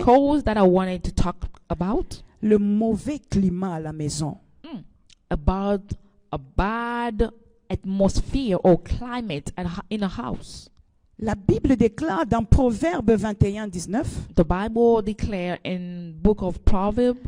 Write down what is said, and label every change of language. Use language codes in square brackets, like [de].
[en] cause that I wanted to talk about, [fr] Le mauvais climat à la maison. [en] about a bad atmosphere or climate in a house. [fr] La Bible déclare dans Proverbe 21:19, [en] The Bible declares in book of Proverbs,